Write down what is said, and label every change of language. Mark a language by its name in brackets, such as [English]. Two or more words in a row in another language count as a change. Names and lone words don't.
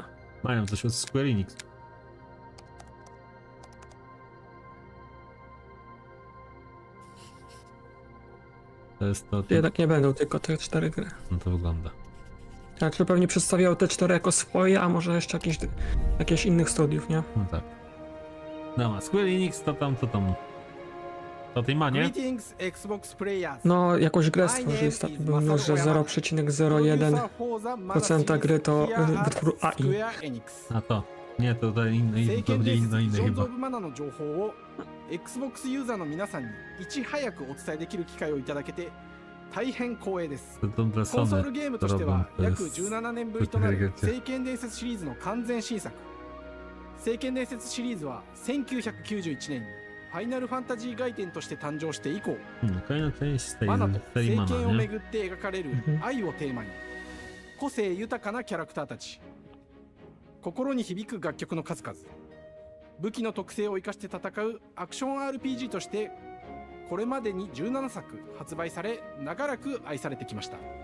[Polish] Mają coś od Square Enix. To jest to... Jednak nie będą tylko te 4 gry. No to wygląda. Tak, to pewnie przedstawiało te 4 jako swoje, a może jeszcze jakieś innych studiów, nie? No tak. Dobra, Square Enix to tam... To tej manie? [English] Greetings, Xbox players. [Polish] No, jakąś grę stworzyli ostatnio, był news, że 0,01% gry to wytwór AI. A to. Nie, to inny chyba. [Japanese] Xbox ユーザーの皆さんにいち早くお伝えできる機会をいただけて大変光栄です。コンソールゲームとしては約17年ぶりとなる聖剣伝説シリーズの完全新作。聖剣伝説シリーズは1991年にファイナルファンタジー外伝として誕生して以降、マナと聖剣をめぐって描かれる愛をテーマに個性豊かなキャラクターたち、心に響く楽曲の数々、武器の特性を生かして戦うアクション RPG としてこれまでに17作発売され長らく愛されてきました。